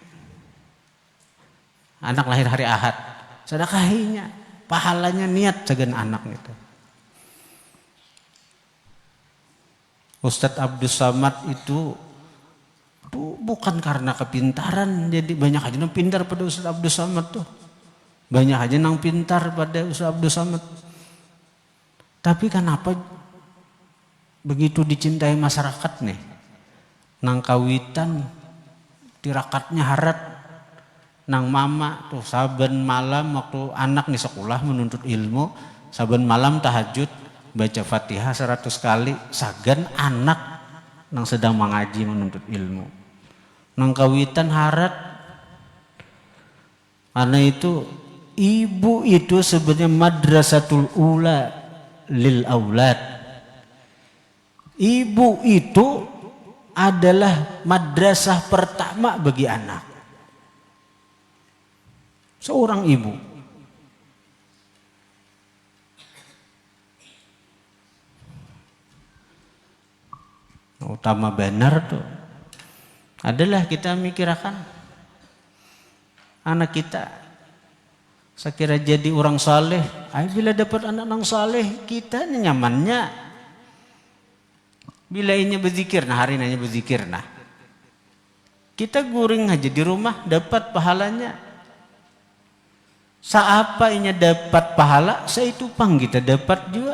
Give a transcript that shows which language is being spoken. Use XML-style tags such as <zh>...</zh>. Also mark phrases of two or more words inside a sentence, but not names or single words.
<id>Anak lahir hari Ahad, sedekahinya, pahalanya niat sagan anak itu. Ustadz Abdus Samad itu bukan karena kepintaran, jadi banyak aja yang pintar pada Ustadz Abdus Samad tuh. Banyak aja yang pintar pada Ustadz Abdus Samad. Tapi kenapa begitu dicintai masyarakat nih?</id> <bjn>Nang kawitan tirakatnya harat.</bjn> <id>Nang mama tuh saben malam waktu anak nih sekolah menuntut ilmu, saben malam tahajud baca Fatihah 100 kali, sagan anak nang sedang mengaji menuntut ilmu.</id> <bjn>Nang kawitan harat.</bjn> <id>Karena itu ibu itu sebenarnya</id> <ar>مدرسة الأولى للأولاد.</ar> <id>Ibu itu adalah madrasah pertama bagi anak. Seorang ibu. Utama benar tuh adalah kita mikirkan anak kita. Saya kira jadi orang saleh. Bila dapat anak yang saleh, kita nyamannya. Bila ini berzikir, nah hari ini berzikir, nah kita guring aja di rumah dapat pahalanya.</id> <bjn>Saapa inya dapat pahala, itu pang kita dapat juga.</bjn>